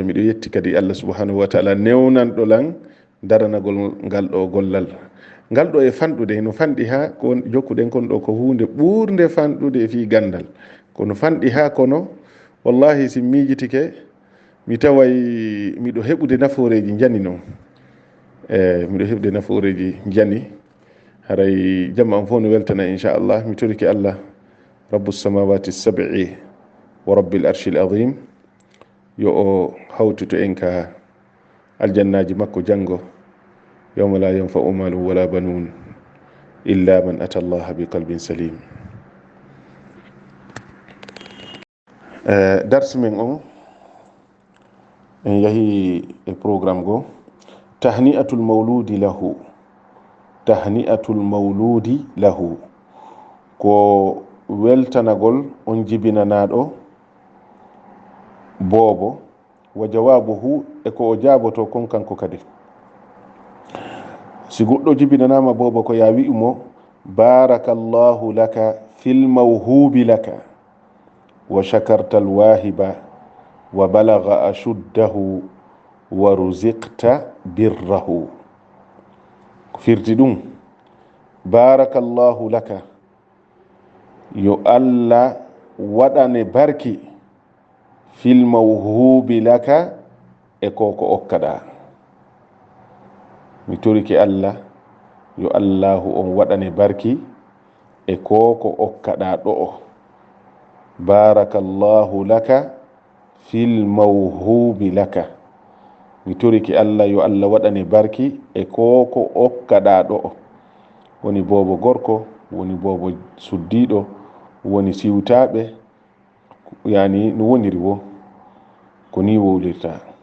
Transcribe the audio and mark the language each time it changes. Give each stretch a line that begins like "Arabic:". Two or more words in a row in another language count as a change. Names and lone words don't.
Fula: miɗo yetti kadi Allah
Arabic: سبحانه وتعالى
Fula: newnanɗo lan daranagol ngal ɗo gollal ngal ɗo e fanɗude no fanɗi ha ko jokkuɗen kon ɗo ko hunde ɓurde fanɗude fi gandal, kono fanɗi ha kono wallahi si miijitike mi taway miɗo heɓude nafooreji jani noon. miɗo heɓude nafooreji jani haray jamma am fof no weltana inchallah. mi toriki Allah
Arabic: رب السماوات السبع ورب العرش العظيم
Fula: yo o hawtito en ka aljannaji makko janngo
Arabic: يوم لا ينفع مال ولا بنون إلا من أتى الله بقلب سليم.
Fula: dars men on en yahi e programme go
Arabic: تهنئة المولود له. تهنئة المولود له
Fula: ko weltanagol on jibinanaɗo boobo,
Arabic: وجوابه
Fula: e ko o jaboto kon kanko kadi. si goɗɗo jibinanama boobo ko ya wi'umo
Arabic: بارك الله لك في الموهوب لك وشكرت الواهب وبلغ أشده ورزقت بره.
Fula: ko firti ɗum
Arabic: بارك الله لك
Fula: yo Allah waɗane barki
Arabic: في الموهوب لك
Fula: e koko okkada. Mi torike Allah yo Allahu on waɗane barki e koko okkada ɗo.
Arabic: بارك الله لك في الموهوب لك.
Fula: Mi torike Allah yo Allah waɗane barki e koko okkada ɗo. Woni bobo gorko, woni bobo suddiɗo, woni siwtaɓe, yani no woniri wo ko ni wowlirta.